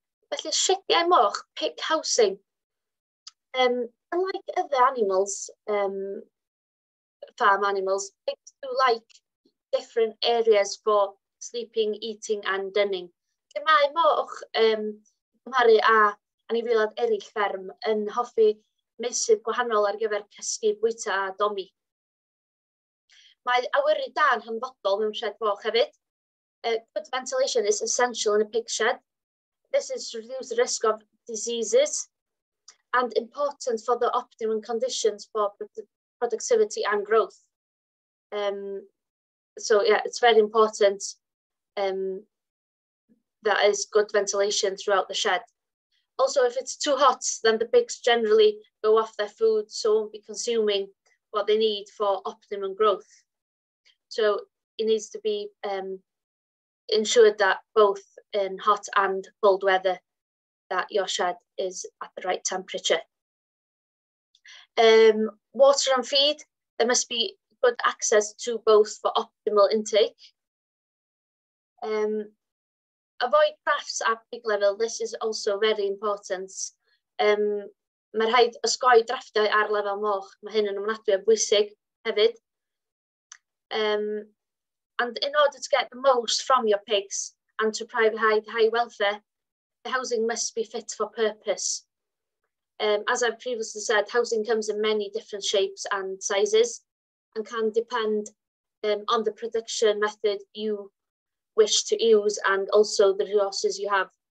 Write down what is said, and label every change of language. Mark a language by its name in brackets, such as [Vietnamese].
[Welsh] Felly, siediau moch, [English] pig housing. Unlike other animals, farm animals, pigs do like different areas for sleeping, eating and dunning. [Welsh] Mae moch, cymharu a anifeiliaid eraill fferm, yn hoffi meysydd gwahanol ar gyfer cysgu, bwyta a domi. Mae awyru da'n hanfodol mewn shed moch hefyd. [English] Good ventilation is essential in a pig shed. This is to reduce the risk of diseases and important for the optimum conditions for productivity and growth. So yeah, it's very important that is good ventilation throughout the shed. Also, if it's too hot, then the pigs generally go off their food, so won't be consuming what they need for optimum growth. So it needs to be ensured that both in hot and cold weather, that your shed is at the right temperature. Water and feed, there must be good access to both for optimal intake. Avoid crafts at pig level, this is also very important. [Welsh] Mae rhaid osgoi drafftau ar lefel moch, mae hyn yn ofnadwy o bwysig hefyd. [English] And in order to get the most from your pigs and to provide high welfare, the housing must be fit for purpose. As I've previously said, housing comes in many different shapes and sizes and can depend on the production method you wish to use and also the resources you have.